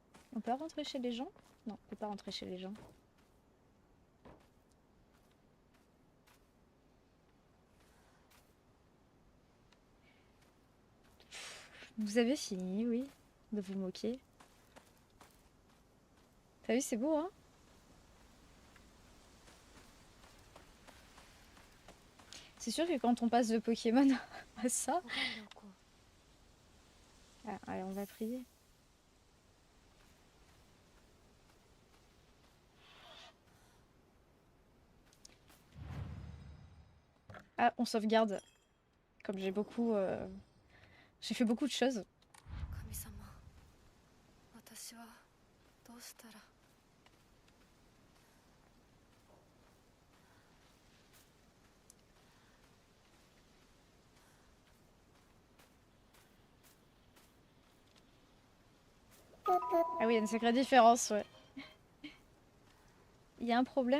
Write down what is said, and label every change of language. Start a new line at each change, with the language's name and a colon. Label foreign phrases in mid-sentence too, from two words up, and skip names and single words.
French: On peut rentrer chez les gens? Non, on peut pas rentrer chez les gens. Vous avez fini, oui, de vous moquer. T'as vu, c'est beau, hein? C'est sûr que quand on passe de Pokémon à ça...
Japanese: 拝んでおこう。
French: Ah, allez, on va prier. Ah, on sauvegarde. Comme j'ai beaucoup... J'ai fait beaucoup de choses.
Japanese: 神様、私はどうしたら。
French: Ah oui, il y a une sacrée différence, ouais. Il y a un problème.